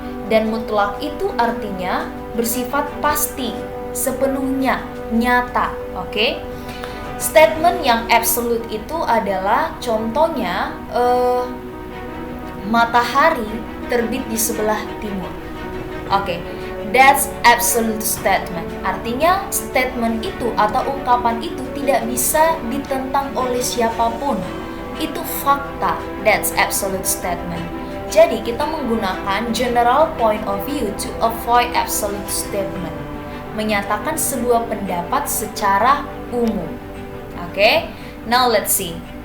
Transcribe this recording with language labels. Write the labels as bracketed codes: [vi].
[id] Dan mutlak itu artinya bersifat pasti, sepenuhnya, nyata. Oke? Statement yang absolute itu adalah contohnya matahari terbit di sebelah timur. Oke. [en] That's absolute statement. [id] Artinya statement itu atau ungkapan itu tidak bisa ditentang oleh siapapun. Itu fakta. [en] That's absolute statement. [id] Jadi kita menggunakan [en] general point of view to avoid absolute statement. [id] Menyatakan sebuah pendapat secara umum. Okay? [en] Now let's see.